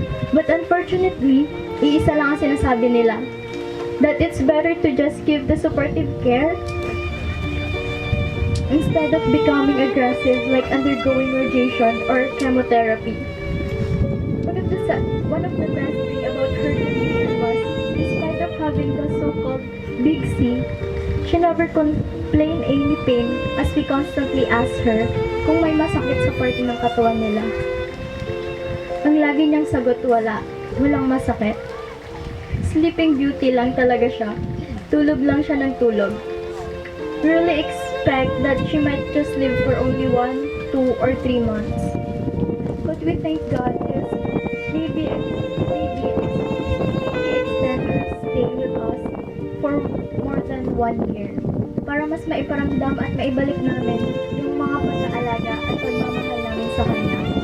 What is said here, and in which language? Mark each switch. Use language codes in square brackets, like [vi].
[en] But unfortunately, [tl] iisa lang ang sinasabi nila, [en] that it's better to just give the supportive care instead of becoming aggressive like undergoing radiation or chemotherapy. One of the best things about her condition was, despite of having the so-called Big C, she never complained any pain as we constantly asked her [tl] kung may masakit sa parte ng katawan nila. Ang lagi niyang sagot, walang masakit. Sleeping Beauty lang talaga siya. Tulog lang siya ng tulog. [en] We really expect that she might just live for only 1, 2, or 3 months. But we thank God is maybe extend her stay with us for more than 1 year. [tl] Para mas maiparamdam at maibalik namin yung mga pag-aalaga at pagmamahal namin sa kanya.